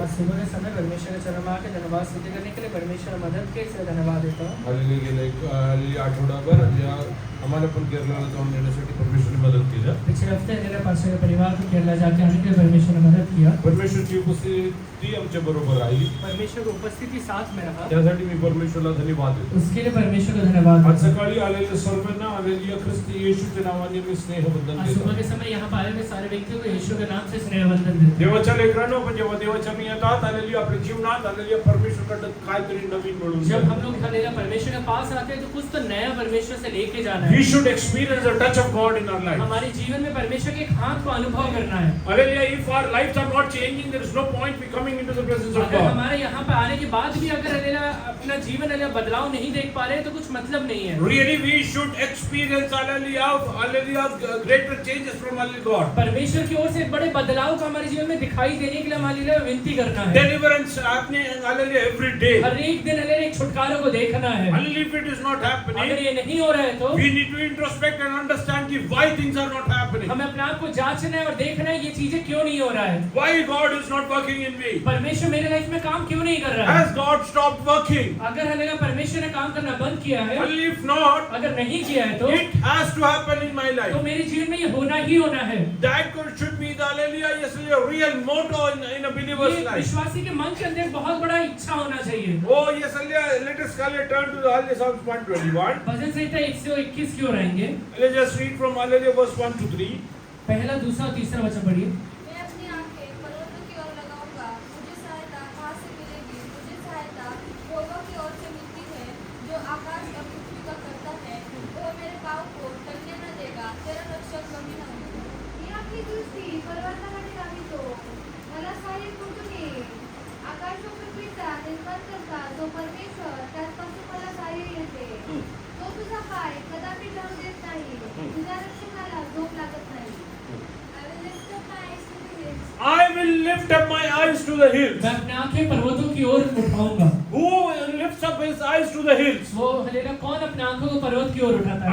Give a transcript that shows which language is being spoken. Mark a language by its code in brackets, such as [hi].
[hi] और सुबह के समय परमेश्वर के चरण में आके धन्यवाद स्तुति करने के लिए परमेश्वर मदद के इसलिए धन्यवाद देता हूँ. हालेलुया. [mr] गेल्या एक आठवडाभर या आम्हाला पण केरळला जाऊन येण्यासाठी परमेश्वरने मदत केली. [hi] पिछले हफ्ते मेरे पास के परिवार को केरला जाके आने के लिए परमेश्वर ने मदद किया. [mr] परमेश्वरची उपस्थिती आमच्या बरोबर राहिली. [hi] परमेश्वर की उपस्थिति साथ में रहा. [mr] त्यासाठी मी परमेश्वरला धन्यवाद देतो. [hi] उसके लिए परमेश्वर को धन्यवाद. [mr] आज सकाळी आलेल्या सर्वांना हालेलुया ख्रिस्ती येशूच्या नावाने मी स्नेहवंदन आज देतो. [hi] सुबह के समय यहाँ पर आए हुए सारे व्यक्तियों को यीशु के नाम से स्नेहवंदन देते हैं. [mr] देवाच्या लेकरांनो, पण जेव्हा देवाच्या मी येतात हालेलुया आपल्या जीवनात हालेलुया परमेश्वरकडे काहीतरी नवीन मिळून [hi] जब हम लोग हालेलुया परमेश्वर के पास आते हैं तो कुछ तो नया परमेश्वर से लेके जाना है. [en] We should experience the touch of God in our life. [hi] हमारे जीवन में परमेश्वर के एक हाथ को अनुभव करना है. [en] Hallelujah. If our lives are not changing, there is no point we coming into the presence of [hi] अगर [en] God. [hi] हमारे यहाँ पे आने के बाद भी अगर हालेलुया अपना जीवन हालेलुया बदलाव नहीं देख पा रहे तो कुछ मतलब नहीं है. [en] Really, we should experience hallelujah, greater changes from hallelujah God. [hi] परमेश्वर की ओर से एक बड़े बदलाव को हमारे जीवन में दिखाई देने के लिए हमारे लिए विनती करना है. [en] Deliverance happening hallelujah every day. [hi] हर एक दिन हालेलुया एक छुटकारा को देखना है. [en] Hallelujah, if it is not [hi] अगर [en] happening, [hi] ये नहीं हो रहा है तो [en] we need to introspect and understand कि why things are not happening. [hi] हमें अपने आप को जांचना है और देखना है ये चीजें क्यों नहीं हो रहा है. [en] Why God is not working in me? [hi] परमेश्वर मेरे लाइफ में काम क्यों नहीं कर रहा है. [en] Has God stopped working? [hi] अगर हालेलुया परमेश्वर ने काम करना बंद किया है, [en] Hallelujah, if not, [hi] अगर नहीं किया है तो [en] it has to happen in my [hi] तो [en] life. [hi] मेरे जीवन में ये होना ही होना है. [en] That should be the hallelujah, yes, a real motto in a believer's [hi] ये [en] life. [hi] विश्वासी के मन के अंदर एक बहुत बड़ा इच्छा होना चाहिए. [en] Oh yes, hallelujah. Let us turn to the hallelujah Psalms 121. [hi] भजन संहिता 121 की ओर आएंगे. [en] Let's just read from hallelujah verse 1 to 3. [hi] पहला, दूसरा और तीसरा वचन पढ़िए. मैं अपनी आंखें पर्वतों की ओर लगाऊंगा, मुझे सहायता कहाँ से मिलेगी? मुझे सहायता यहोवा की ओर से मिलती है, जो आकाश और पृथ्वी का करता है. वह मेरे पाँव को टलने न देगा, तेरा रक्षक कभी न होगा. [mr] मी आपली दृष्टी पर्वताकडे लावितो, मला सहाय्य कुठून येईल? आकाश व पृथ्वीचा निर्माण करता जो परमेश्वर, त्याचपासून मला सहाय्य येते. तो तुझा पाय कदापि जाऊ देत नाही, तुझ्या रक्षकाला झोप लागत नाही. [en] I will lift up my eyes to the hills. I will lift up my eyes to the hills. [hi] मैं अपने आंखें पर्वतों की ओर उठाऊंगा. [en] Who lifts up his eyes to the hills? [hi] वो हालेलुया कौन अपने आंखों को पर्वत की ओर उठाता है?